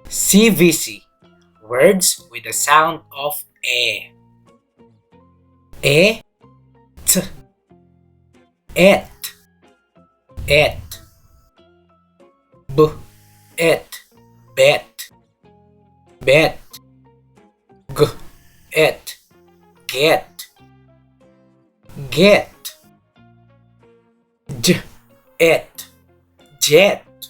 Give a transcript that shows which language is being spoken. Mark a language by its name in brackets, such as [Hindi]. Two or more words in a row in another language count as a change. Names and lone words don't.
[English] CVC, words with the sound of e. E, t, et, et, b, et, bet, bet, g, et, get, get, j, et, jet,